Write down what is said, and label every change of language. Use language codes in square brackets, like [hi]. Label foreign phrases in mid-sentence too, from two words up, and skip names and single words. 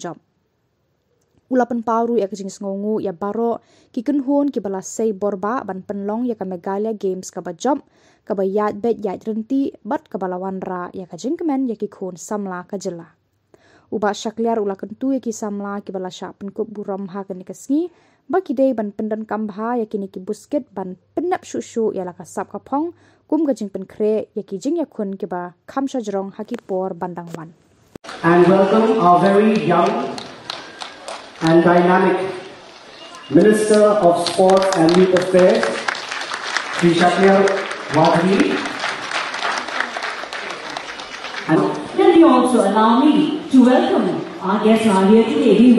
[kha] job ulapan pauru ya kajing ngongu ya baro ki kenhun ki bala sei borba ban penlong ya ka Meghalaya Games ka ba job ka ba yat bet yat renti bat ka balawan ra ya kajing kemen ya ki khun Samla ka jela uba shakliar ula kentu ya ki Samla ki bala sha Pynkup Burom ha ka ni kasngi ba ki dei ban pendan kambha ya ki ni ki busket ban penap shushu ya la ka sap ka phong kum kajing penkre ya ki jing ya khun ki ba khamsha jrong ha ki por bandang wan. [en] And welcome our very young and dynamic Minister of Sport and Youth Affairs, Sri Shakliar Wadri. And then you also allow me to welcome our guests who are here today.